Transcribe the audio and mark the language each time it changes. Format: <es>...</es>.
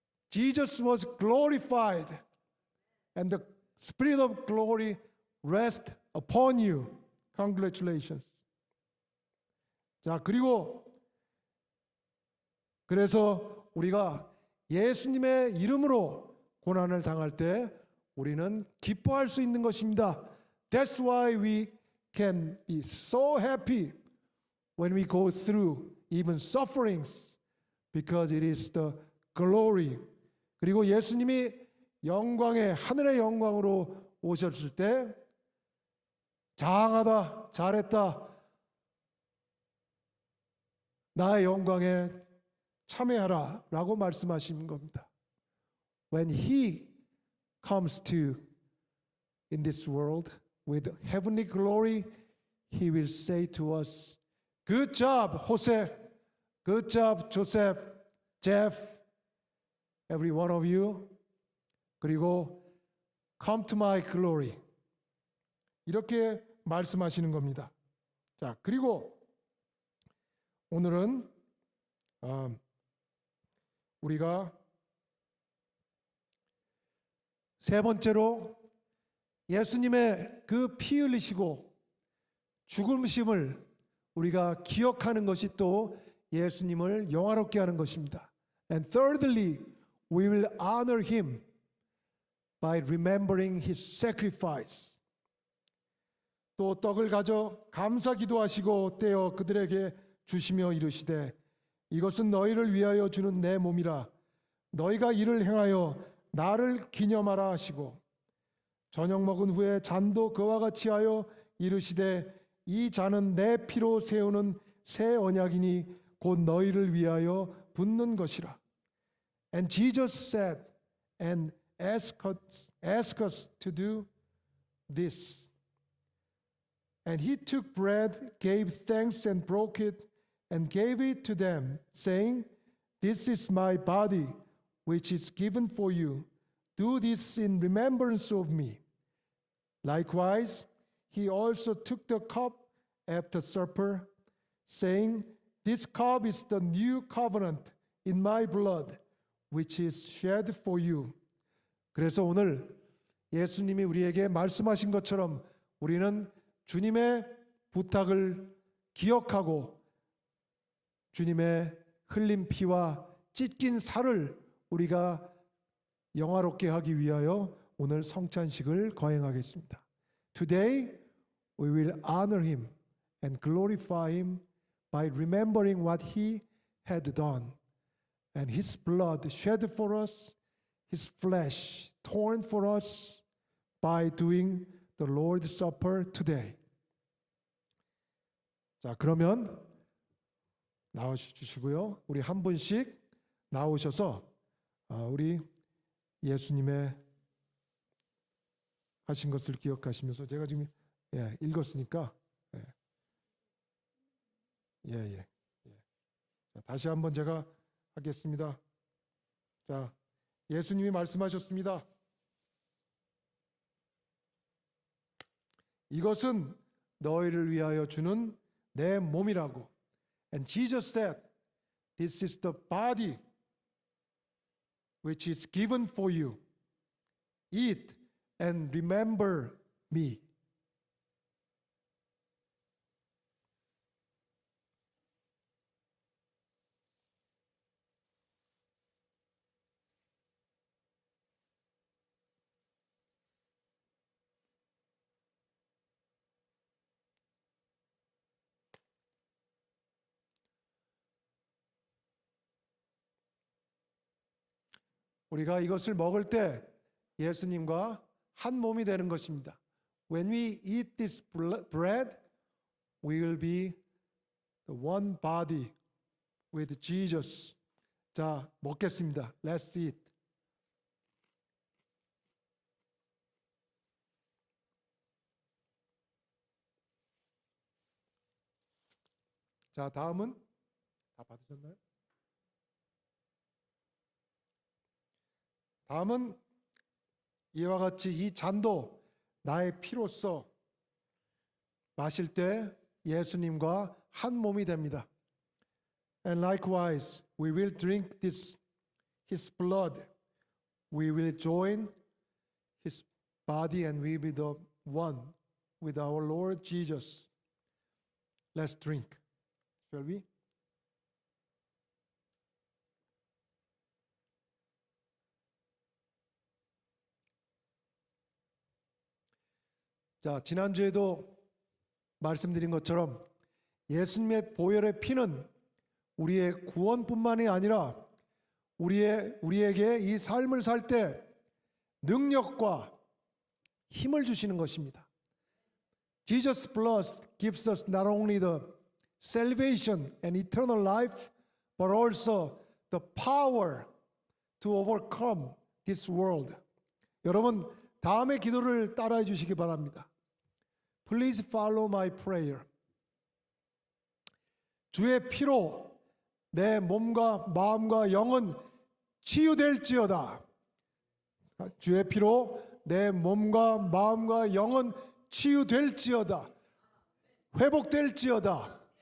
<en>Jesus was glorified and the Spirit of glory rest upon you. Congratulations.</en> <ko>자, 그래서 우리가 예수님의 이름으로 고난을 당할 때 우리는 기뻐할 수 있는 것입니다.</ko> <en>That's why we can be so happy when we go through even sufferings, because it is the glory.</en> <ko>그리고 예수님이 영광의 하늘의 영광으로 오셨을 때 장하다, 잘했다, 나의 영광에 참여하라 라고 말씀하신 겁니다.</ko> <en>When He comes to in this world with heavenly glory, He will say to us, Good job, Jose. Good job, Joseph, Jeff, every one of you.</en> <ko>그리고</ko> <en>Come to my glory.</en> <ko>이렇게 말씀하시는 겁니다. 자, 그리고 오늘은 우리가 세 번째로 예수님의 그 피 흘리시고 죽음심을 우리가 기억하는 것이 또 예수님을 영화롭게 하는 것입니다.</ko> <en>And thirdly, we will honor him by remembering his sacrifice.</en> <ko>또 떡을 가져 감사 기도하시고 떼어 그들에게 주시며 이르시되 이것은 너희를 위하여 주는 내 몸이라 너희가 이를 행하여 나를 기념하라 하시고 저녁 먹은 후에 잔도 그와 같이 하여 이르시되 이 잔은 내 피로 세우는 새 언약이니 곧 너희를 위하여 붓는 것이라.</ko> <en>And Jesus said and asked us to do this. And he took bread, gave thanks and broke it and gave it to them, saying, This is my body, which is given for you. Do this in remembrance of me. Likewise, he also took the cup after supper, saying, This cup is the new covenant in my blood, which is shed for you.</en> <ko>그래서 오늘 예수님이 우리에게 말씀하신 것처럼 우리는 주님의 부탁을 기억하고 주님의 흘린 피와 찢긴 살을 우리가 영화롭게 하기 위하여 오늘 성찬식을 거행하겠습니다.</ko> <en>Today we will honor him and glorify him by remembering what he had done and his blood shed for us, his flesh torn for us by doing the Lord's Supper today.</en> <ko>자, 그러면 나와주시고요. 우리 한 분씩 나오셔서 우리 예수님의 하신 것을 기억하시면서 제가 지금 읽었으니까 자, 다시 한번 제가 하겠습니다. 자, 예수님이 말씀하셨습니다. 이것은 너희를 위하여 주는 내 몸이라고.</ko> <en>And Jesus said, This is the body which is given for you. Eat and remember me.</en> <ko>우리가 이것을 먹을 때 예수님과 한 몸이 되는 것입니다.</ko> <en>When we eat this bread, we will be the one body with Jesus.</en> <ko>자, 먹겠습니다.</ko> <en>Let's eat.</en> <ko>자, 다음은 다 받으셨나요? 다음은 이와 같이 이 잔도 나의 피로써 마실 때 예수님과 한 몸이 됩니다.</ko> <en>And likewise, we will drink this his blood. We will join his body and we will be the one with our Lord Jesus. Let's drink. Shall we?</en> <ko>자, 지난주에도 말씀드린 것처럼 예수님의 보혈의 피는 우리의 구원뿐만이 아니라 우리에게 이 삶을 살 때 능력과 힘을 주시는 것입니다.</ko> <en>Jesus' blood gives us not only the salvation and eternal life, but also the power to overcome this world.</en> <ko>여러분, 다음의 기도를 따라해 주시기 바랍니다.</ko> <en>Please follow my prayer.</en> <ko>주의 피로 내 몸과 마음과 영은 치유될지어다. 주의 피로 내 몸과 마음과 영은 치유될지어다. 회복될지어다.</ko>